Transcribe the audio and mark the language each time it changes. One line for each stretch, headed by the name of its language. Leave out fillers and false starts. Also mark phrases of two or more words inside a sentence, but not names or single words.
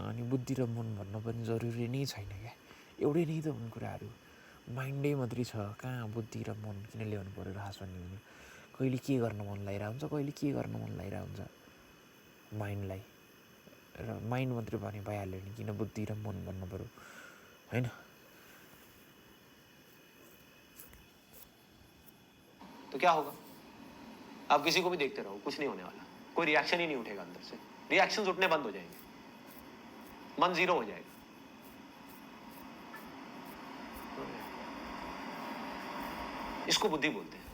Nepali: अनि बुद्धि र मन भन्न पनि जरुरी नै छैन क्या, एउटै नै त हुन् कुराहरू। माइन्डै मात्रै छ, कहाँ बुद्धि र मन किन ल्याउनु पऱ्यो र हाँस्ने हुने। कहिले के गर्न मन लागिरहेको हुन्छ, कहिले के गर्न मन लागिरहेको हुन्छ माइन्डलाई, र माइन्ड मात्रै भने भइहाल्यो नि, किन बुद्धि र मन भन्नु पऱ्यो होइन।
Hindi: तो क्या होगा? आप किसी को भी देखते रहो, कुछ नहीं होने वाला, कोई रिएक्शन ही नहीं उठेगा अंदर से, रिएक्शंस उठने बंद हो जाएंगे, मन जीरो हो जाएगा। इसको बुद्धि बोलते हैं।